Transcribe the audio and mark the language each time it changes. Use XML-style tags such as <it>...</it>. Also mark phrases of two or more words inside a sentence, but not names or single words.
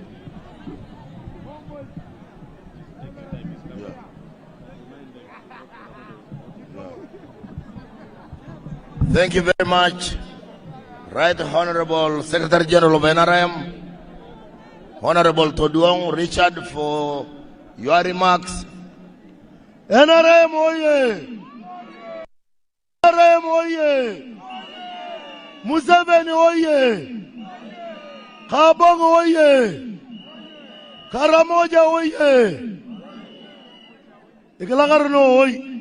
<en>Thank you very much, Right Honorable Secretary General of NRM, Honorable Toduong Richard, for your remarks. NRM oye! NRM oye! Museveni oye! Kaabong oye! Karamoja oye! Ikalagarno oye!</en>